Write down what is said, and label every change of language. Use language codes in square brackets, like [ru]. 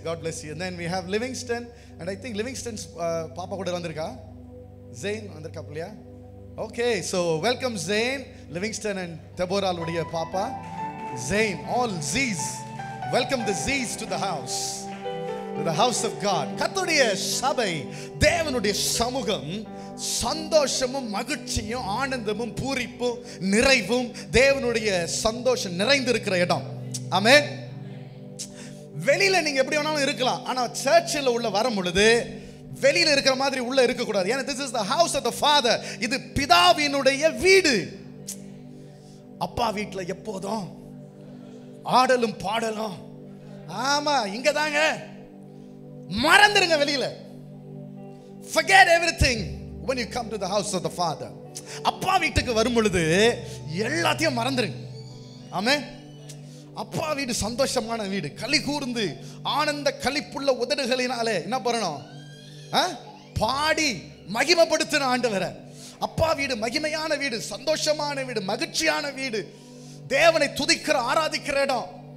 [en] God bless you. And then we have Livingston, and I think Livingston's [ta] பாப்பா கூட வந்திருக்கா, Zain வந்திருக்கா இல்லையா? [en] Okay, so welcome Zain, Livingston and Deborah [ta] உடைய பாப்பா [en] Zain, all Z's. Welcome the Z's to the house, to the house of God. [ta] கர்த்தருடைய சபை, தேவனுடைய சமூகம் சந்தோஷமும் மகிழ்ச்சியும் ஆனந்தமும் பூரிப்பும் நிறைவும் தேவனுடைய சந்தோஷம் நிறைந்திருக்கிற இடம். ஆமென். வெளியில நீங்க எப்படி வேணாலும் இருக்கலாம், ஆனா சர்ச்சில் உள்ள வரும் பொழுது வெளியில இருக்கிற மாதிரி உள்ள இருக்க கூடாது. ஏன்னா [en] this is the house of the Father. [ta] இது பிதாவினுடைய வீடு. அப்பா வீட்டுல எப்போதும் ஆடலும் பாடலும். ஆமா, இங்க தாங்க. மறந்துருங்க வெளியில. [en] Forget everything when you come to the house of the Father. [ta] அப்பா வீட்டுக்கு வரும் பொழுது எல்லாத்தையும் மறந்துருங்க. ஆமென். அப்பா வீடு சந்தோஷமான வீடு, களி கூர்ந்து ஆனந்த களிப்புள்ள உதடுகளினாலே என்ன பண்ணணும்? பாடி மகிமைப்படுத்தின ஆண்டவரை. அப்பா வீடு மகிமையான வீடு, சந்தோஷமான வீடு, மகிழ்ச்சியான வீடு, தேவனை துதிக்கிற ஆராதிக்கிற இடம்.